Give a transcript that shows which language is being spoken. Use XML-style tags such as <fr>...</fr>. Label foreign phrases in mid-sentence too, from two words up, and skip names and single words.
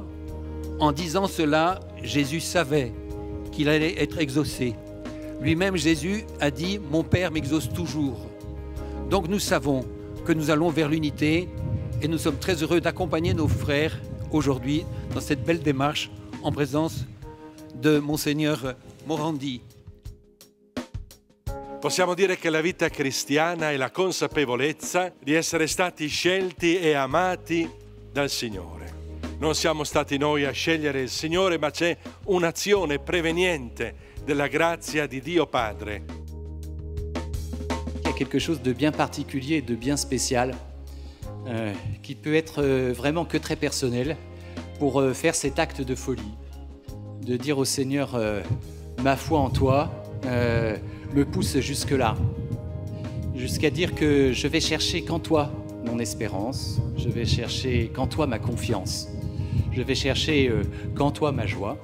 <fr>En disant cela, Jésus savait qu'il allait être exaucé. Lui-même, Jésus a dit « Mon Père m'exauce toujours ». Donc nous savons que nous allons vers l'unité et nous sommes très heureux d'accompagner nos frères aujourd'hui dans cette belle démarche en présence de Monseigneur Morandi.</fr> <it>Possiamo dire che la vita cristiana è la consapevolezza di essere stati scelti e amati dal Signore. Non siamo stati noi a scegliere il Signore, ma c'è un'azione preveniente della grazia di Dio Padre.</it> <fr>Il y a quelque chose de bien particulier et de bien spécial qui peut être vraiment que très personnel pour faire cet acte de folie, de dire au Seigneur ma foi en toi me pousse jusque-là, jusqu'à dire que je vais chercher qu'en toi mon espérance, je vais chercher qu'en toi ma confiance, je vais chercher qu'en toi ma joie.</fr>